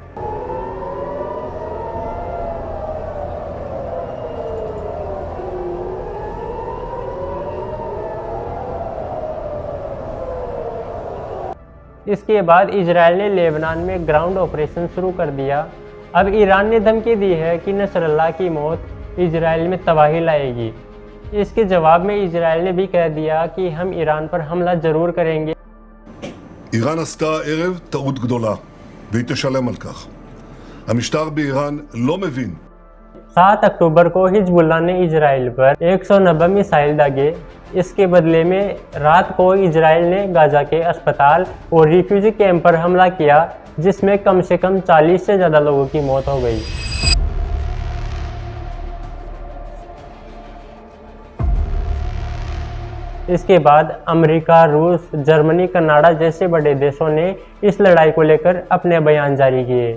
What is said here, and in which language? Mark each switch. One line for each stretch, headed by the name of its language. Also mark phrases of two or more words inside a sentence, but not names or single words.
Hindi: इसके बाद इजराइल ने लेबनान में
English: ground operation
Hindi: शुरू कर दिया। अब ईरान ने धमकी दी है कि नसरल्लाह की मौत इजराइल में तबाही लाएगी। इसके जवाब में इजराइल ने भी कह दिया कि हम ईरान पर हमला जरूर करेंगे।
Hebrew: איראן עשתה ערב טעות גדולה, והיא תשלם על כך. המשטר באיראן לא מבין.
Hindi: 7 अक्टूबर को हिजबुल्लाह ने इजराइल पर 190 मिसाइल दागे। इसके बदले में रात को इजराइल ने गाजा के अस्पताल और
English: refugee camp
Hindi: पर हमला किया, जिसमें कम से कम 40 से ज़्यादा लोगों की मौत हो गई। इसके बाद अमेरिका, रूस, जर्मनी, कनाडा जैसे बड़े देशों ने इस लड़ाई को लेकर अपने बयान जारी किए।